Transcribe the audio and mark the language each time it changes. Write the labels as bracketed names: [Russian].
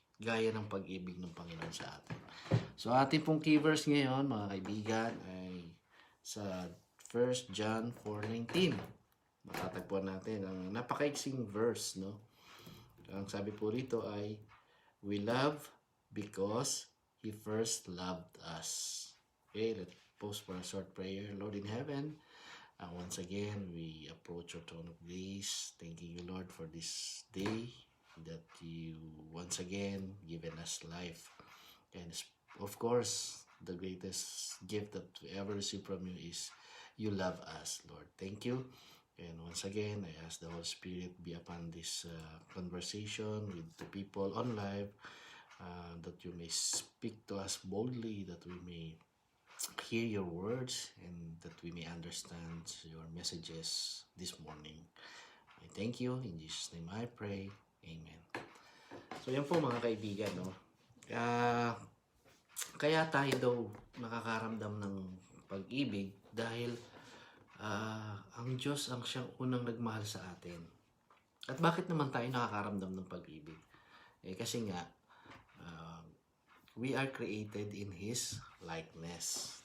[Filipino] Gaya ng pag-ibig ng Panginoon sa atin. So ating pong key verse ngayon, mga kaibigan, ay sa 1 John 4:19. Matatagpuan natin ang napakaiksing verse, no? Ang sabi po rito ay, [English] we love because He first loved us. Okay, let's pause for a short prayer. Lord in heaven, once again, we approach your throne of grace, thanking you, Lord, for this day that you once again given us life. And of course, the greatest gift that we ever receive from you is you love us, Lord. Thank you. And once again, I ask the Holy Spirit be upon this conversation with the people on live, that you may speak to us boldly, that we may hear your words, and that we may understand your messages this morning. I thank you. In Jesus' name I pray. Amen. [Filipino] So yan po mga kaibigan, no? Kaya tayo daw nakakaramdam ng pag-ibig dahil ang Diyos ang siyang unang nagmahal sa atin. At bakit naman tayo nakakaramdam ng pag-ibig? Kasi nga, [English] we are created in His likeness.